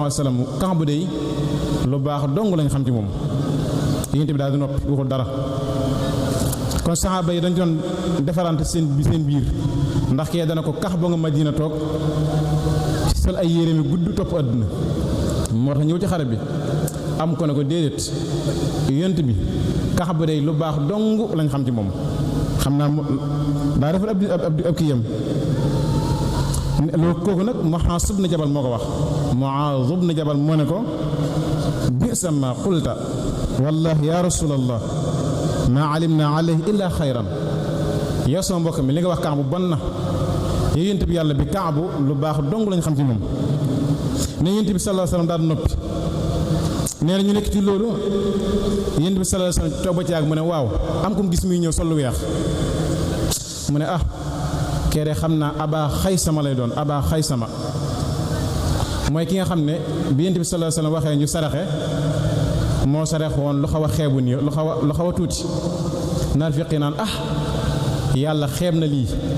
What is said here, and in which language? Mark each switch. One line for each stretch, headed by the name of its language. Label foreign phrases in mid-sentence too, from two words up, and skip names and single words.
Arabic: عليه وسلم
Wolof: Kaab day lu baax dong lañ xam ci moom Yonent bi daal di noppi waxul dara kon saxaaba yi dañ doon defarante seen biir ndax kee dana ko Kaab boo nga Madina toog sol ay yére mi gudd topp àdduna moo tax ñëw ci xare bi am ko ne ko déedéet Yonent bi Kaab day lu baax dong lañ xam ci moom xam naa daa defal ab kii yam loolu kooku nag Muaaz ibn Jabal moo ko wax Muaaz ibn Jabal moo ne ko
Arabic: بئس ما قلت والله يا رسول الله ما علمنا عليه إلا خيرا
Wolof: yow sama mbokk mi li nga wax Kaabu bon na Yonent bi yàlla bi Kaabu lu baax dong lañ xam ci moom ne Yonent bi
Arabic: صلى الله عليه وسلم
Wolof: daal noppi nee na ñu nekk ci loolu Yonent bi
Arabic: صلى الله عليه وسلم
Wolof: toog ba ci yàgg mu ne waaw am ko gis muy ñëw sol lu weex mu ne kere xam naa Aba Xaysama lay doon Aba Xaysama mooy ki nga xam ne bi Yonent bi
Arabic: صلى الله عليه وسلم
Wolof: waxee ñu saraxe moo sarax woon lu xaw a xeebu nii lu xaw a tuuti naar fiqi naan yàlla xeeb na lii